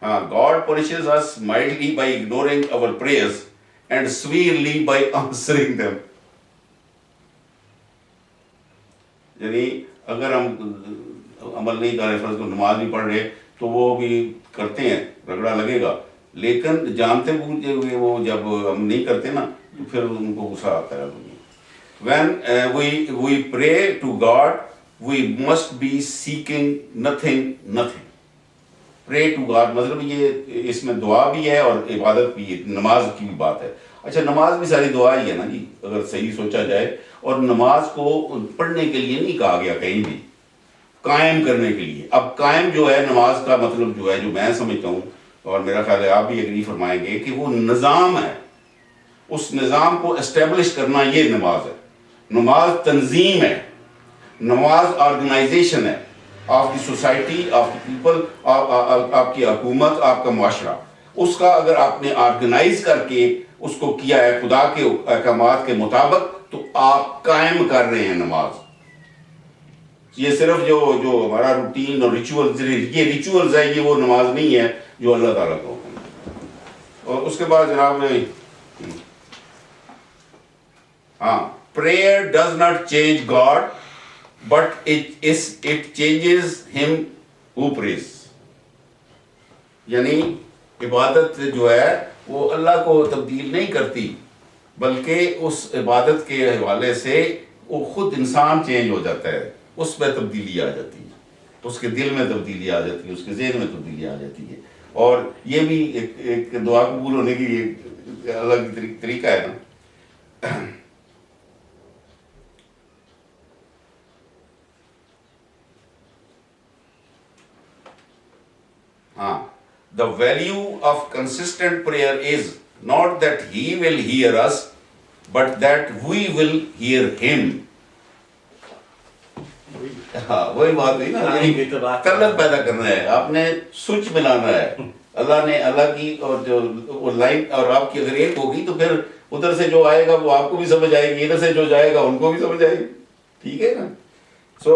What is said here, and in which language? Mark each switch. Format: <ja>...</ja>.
<en>God punishes us mildly by ignoring our prayers and severely by answering them.</en> <ur>یعنی اگر ہم عمل نہیں کر رہے, فرض کو نماز نہیں پڑھ رہے, تو وہ بھی کرتے ہیں, رگڑا لگے گا, لیکن جانتے بوجھتے ہوئے وہ جب ہم نہیں کرتے نا تو پھر ان کو غصہ آتا ہے.</ur> <en>When we pray to God, we must be seeking nothing.</en> <ur>Pray to God مطلب یہ اس میں دعا بھی ہے اور عبادت بھی ہے, نماز کی بھی بات ہے. اچھا, نماز بھی ساری دعا ہی ہے نا جی, اگر صحیح سوچا جائے. اور نماز کو پڑھنے کے لیے نہیں کہا گیا کہیں بھی, قائم کرنے کے لیے. اب قائم جو ہے نماز کا مطلب جو ہے, جو میں سمجھتا ہوں اور میرا خیال ہے آپ بھی ایگری فرمائیں گے کہ وہ نظام ہے, اس نظام کو اسٹیبلش کرنا یہ نماز ہے. نماز تنظیم ہے, نماز آرگنائزیشن ہے of the society, of the people, آپ کی حکومت, آپ کا معاشرہ. اس کا اگر آپ نے آرگنائز کر کے اس کو کیا ہے خدا کے احکامات کے مطابق تو آپ قائم کر رہے ہیں نماز. یہ صرف جو ہمارا روٹین اور یہ ریچولز ہے, یہ وہ نماز نہیں ہے جو اللہ تعالیٰ کا حکم ہے. اور اس کے بعد جناب</ur> <en>prayer does not change God, but it changes him who prays.</en> <ur>یعنی عبادت جو ہے وہ اللہ کو تبدیل نہیں کرتی, بلکہ اس عبادت کے حوالے سے وہ خود انسان چینج ہو جاتا ہے, اس میں تبدیلی آ جاتی ہے, اس کے دل میں تبدیلی آ جاتی ہے, اس کے ذہن میں تبدیلی آ جاتی ہے. اور یہ بھی ایک دعا قبول ہونے کی ایک الگ طریقہ ہے نا.</ur> <en>The value of consistent prayer is not that he will hear us, but that we will hear him.</en> <ur>وہی بات ہوئی نا, کلت پیدا کرنا ہے, آپ نے سوئچ ملانا ہے. اللہ کی اور جو لائن اور آپ کی اگر ایک ہوگی تو پھر ادھر سے جو آئے گا وہ آپ کو بھی سمجھ آئے گی, ادھر سے جو جائے گا ان کو بھی سمجھ آئے گی. ٹھیک ہے نا. سو</ur>